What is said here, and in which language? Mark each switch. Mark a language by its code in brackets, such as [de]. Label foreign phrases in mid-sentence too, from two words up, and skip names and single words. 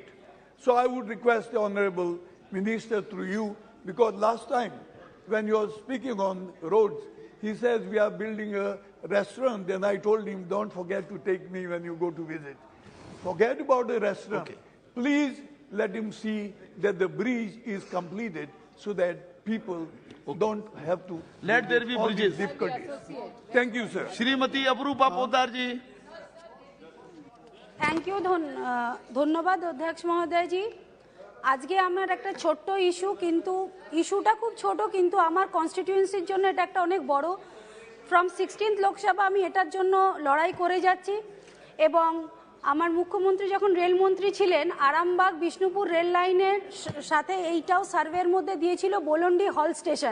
[en] So I would request the Honorable Minister through you, because last time, when you were speaking on roads, he says we are building a restaurant, and I told him, don't forget to take me when you go to visit. Forget about the restaurant. Okay. Please let him see that the bridge is completed so that people don't have to let there be bridges. Difficulties. Thank you, sir. [hi] श्रीमती अपरूपा पोद्दार जी। [en] thank you [bn] ধন্যবাদ অধ্যক্ষ মহোদয় জি। আজকে আমার একটা ছোট্ট ইস্যু, কিন্তু ইস্যুটা খুব ছোট, কিন্তু আমার কনস্টিটিউয়েন্সির জন্য এটা একটা অনেক বড়। ফ্রম 16th লোকসভা আমি এটার জন্য লড়াই করে যাচ্ছি, এবং আমার মুখ্যমন্ত্রী যখন রেলমন্ত্রী ছিলেন, আরামবাগ বিষ্ণুপুর রেল লাইনের সাথে এইটাও সার্ভের মধ্যে দিয়েছিল বলন্ডি হল স্টেশন।